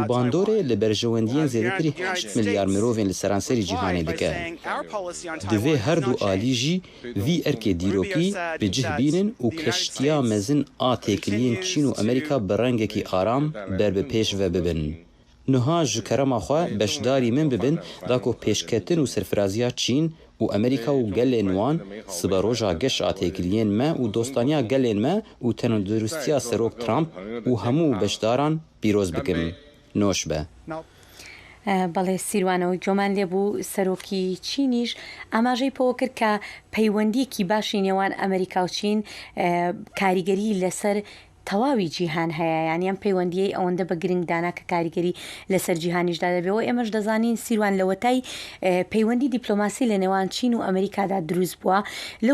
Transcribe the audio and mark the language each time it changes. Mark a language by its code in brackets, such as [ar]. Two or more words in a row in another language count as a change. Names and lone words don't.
[ku] باندۆرێ لە بەرژەوەندیان زێدەتری 8 ملیار مرۆڤین لە سەرانسەری جیهانی دەکەن دوێ هەردوو ئالیژی وی ئەرکێ دیرۆکی بجه بینن و کەشتیا مەزن ئا تێکیلیان چین و ئەمریکا بە ڕەنگێکی ئارام بەر بە پێش ڤە ببن نها ji kerema xwe beşdarî min bibin da ku pêşketin û serfiraziya Çîn û Amerîka û gelên wan sibe roja geş a têkiliyên me û dostaniya gelên me û tendurustiya Serok Trump û hemû beşdaran pîroz bikin. Noş be. [ckb] بەڵێ سیروانەوەی جۆمان لێبوو سەرۆکی چینیش ئاماژەی پۆ کرد کە پەیوەندیەکی باشی نێوان ئەمریکا و چین کاریگەری لەسەر تەواوی جیهان هەیە یانیان پەیوەندیەی ئەوەندە بە گرنگدانا کە کاریگەری لەسەر جیهانیشدا دەبێەوە ئێمەش دەزانین سیروان لەوەتای پەیوەندی دیپلۆماسی لە نێوان چین و ئەمریکادا دروست بووە لەو